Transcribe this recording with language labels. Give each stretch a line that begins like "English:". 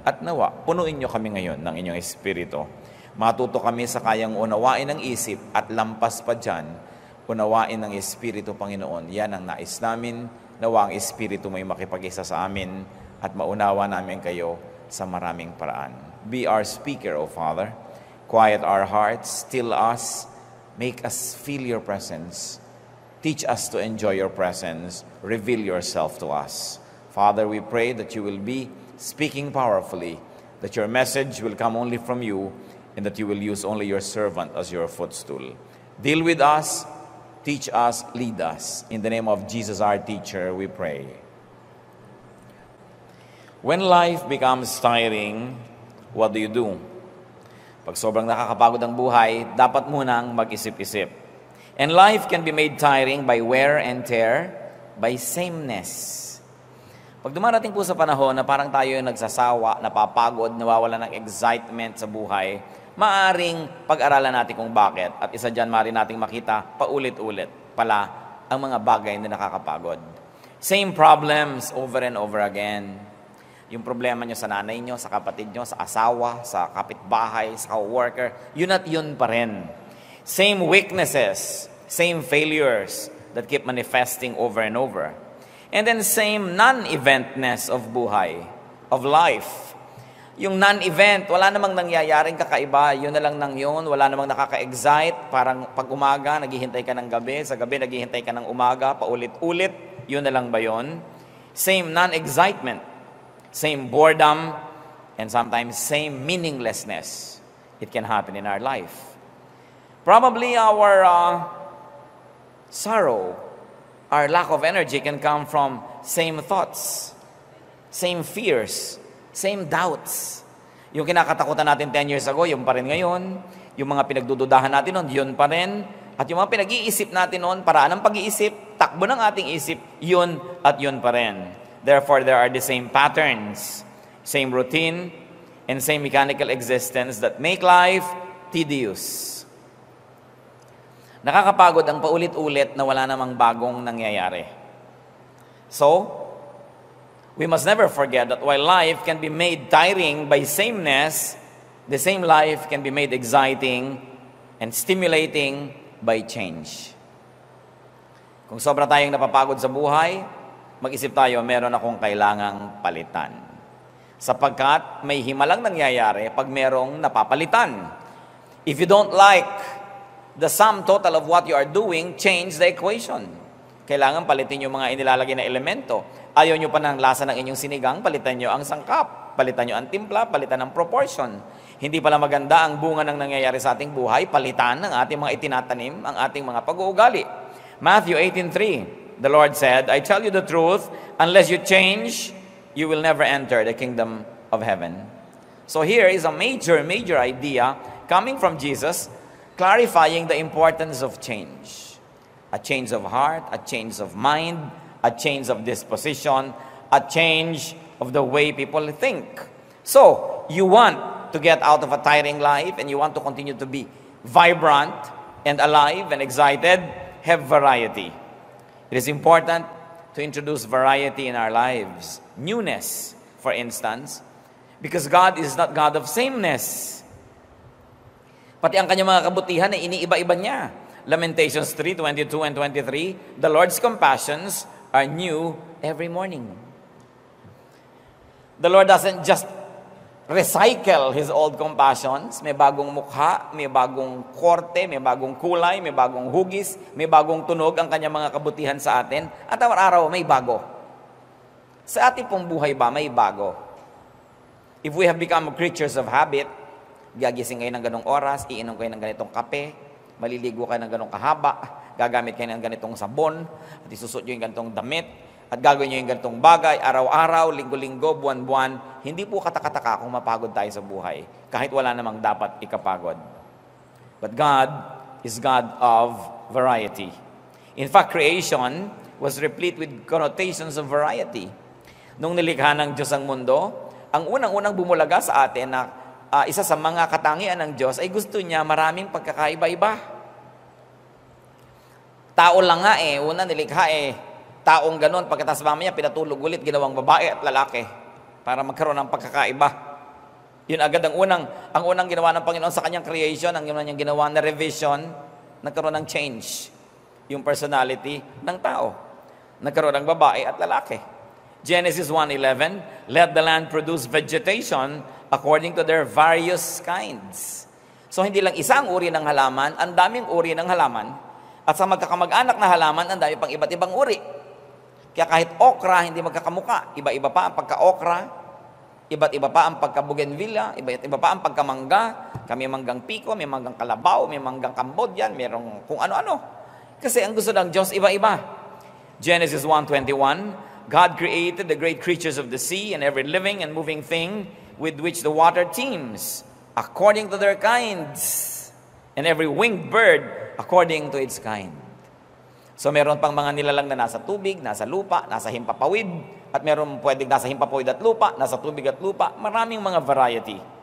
Filipino: At nawa, punuin niyo kami ngayon ng inyong Espiritu. Matuto kami sa kayang unawain ng isip at lampas pa dyan, unawain ng Espiritu, Panginoon. Yan ang nais namin. Nawa ang Espiritu may makipag-isa sa amin at maunawa namin kayo sa maraming paraan.
English: Be our speaker, O Father. Quiet our hearts, still us, make us feel your presence. Teach us to enjoy your presence. Reveal yourself to us. Father, we pray that you will be speaking powerfully, that your message will come only from you, and that you will use only your servant as your footstool. Deal with us, teach us, lead us. In the name of Jesus, our teacher, we pray. When life becomes tiring, what do you do?
Filipino: Pag sobrang nakakapagod ang buhay, dapat munang mag-isip-isip.
English: And life can be made tiring by wear and tear, by sameness.
Filipino: Pag dumarating po sa panahon na parang tayo yung nagsasawa, napapagod, nawawala ng excitement sa buhay, maaring pag-aralan natin kung bakit. At isa dyan, maaring nating makita paulit-ulit pala ang mga bagay na nakakapagod.
English: Same problems over and over again.
Filipino: Yung problema nyo sa nanay nyo, sa kapatid nyo, sa asawa, sa kapitbahay, sa co-worker, yun at yun pa rin.
English: Same weaknesses, same failures that keep manifesting over and over. And then same non-eventness of buhay, of life.
Filipino: Yung non-event, wala namang nangyayaring kakaiba, yun na lang nang yun, wala namang nakaka-excite, parang pag umaga, naghihintay ka ng gabi, sa gabi, naghihintay ka ng umaga, paulit-ulit, yun na lang ba yun?
English: Same non-excitement. Same boredom, and sometimes same meaninglessness. It can happen in our life. Probably our sorrow, our lack of energy can come from same thoughts, same fears, same doubts.
Filipino: Yung kinakatakutan natin 10 years ago, yung pa rin ngayon. Yung mga pinagdududahan natin noon, yun pa rin. At yung mga pinag-iisip natin noon, paraan ng pag-iisip, takbo ng ating isip, yun at yun pa rin.
English: Therefore, there are the same patterns, same routine, and same mechanical existence that make life tedious.
Filipino: Nakakapagod ang paulit-ulit na wala namang bagong nangyayari.
English: So, we must never forget that while life can be made tiring by sameness, the same life can be made exciting and stimulating by change.
Filipino: Kung sobra tayong napapagod sa buhay, mag-isip tayo, meron akong kailangang palitan. Sapagkat may himalang nangyayari pag merong napapalitan.
English: If you don't like the sum total of what you are doing, change the equation.
Filipino: Kailangan palitin yung mga inilalagay na elemento. Ayaw nyo pa ng lasa ng inyong sinigang, palitan nyo ang sangkap, palitan nyo ang timpla, palitan ang proportion. Hindi pala maganda ang bunga ng nangyayari sa ating buhay, palitan ng ating mga itinatanim, ang ating mga pag-uugali.
English: Matthew 18:3. The Lord said, "I tell you the truth, unless you change, you will never enter the kingdom of heaven." So here is a major idea coming from Jesus, clarifying the importance of change. A change of heart, a change of mind, a change of disposition, a change of the way people think. So, you want to get out of a tiring life and you want to continue to be vibrant and alive and excited, have variety. It is important to introduce variety in our lives. Newness, for instance, because God is not God of sameness.
Filipino: Pati ang kanyang mga kabutihan ay iniiba-iba niya.
English: Lamentations 3:22 and 23, the Lord's compassions are new every morning. The Lord doesn't just recycle His old compassions.
Filipino: May bagong mukha, may bagong korte, may bagong kulay, may bagong hugis, may bagong tunog ang kanyang mga kabutihan sa atin. At araw-araw may bago. Sa ating pong buhay ba, may bago.
English: If we have become creatures of habit,
Filipino: gagising kayo ng ganong oras, iinom kayo ng ganitong kape, maliligo kayo ng ganong kahaba, gagamit kayo ng ganitong sabon, at isusot nyo yung ganitong damit, at gagawin nyo yung ganitong bagay, araw-araw, linggo-linggo, buwan-buwan, hindi po katakataka kung mapagod tayo sa buhay, kahit wala namang dapat ikapagod.
English: But God is God of variety. In fact, creation was replete with connotations of variety.
Filipino: Nung nilikha ng Diyos ang mundo, ang unang-unang bumulaga sa atin na isa sa mga katangian ng Diyos ay gusto niya maraming pagkakaiba-iba. Tao lang nga una nilikha taong ganon, pagkatapos mamaya pinatulog ulit, ginawang babae at lalaki para magkaroon ng pagkakaiba. Yun agad ang unang ginawa ng Panginoon sa kanyang creation, ang niyang ginawa na revision, nagkaroon ng change yung personality ng tao. Nagkaroon ng babae at lalaki.
English: Genesis 1:11, let the land produce vegetation according to their various kinds.
Filipino: So hindi lang isang uri ng halaman, ang daming uri ng halaman. At sa magkakamag-anak na halaman, ang dami pang iba't ibang uri. Kaya kahit okra, hindi magkakamuka. Iba-iba pa ang pagka-okra, iba't iba pa ang pagka-bougainvillea, iba't iba pa ang pagkamangga. May manggang piko, may manggang kalabaw, may manggang Cambodian, mayroong kung ano-ano. Kasi ang gusto ng Diyos, iba-iba.
English: Genesis 1:21, God created the great creatures of the sea and every living and moving thing with which the water teems, according to their kinds, and every winged bird according to its kind.
Filipino: So meron pang mga nilalang na nasa tubig, nasa lupa, nasa himpapawid, at meron pwedeng nasa himpapawid at lupa, nasa tubig at lupa, maraming mga variety.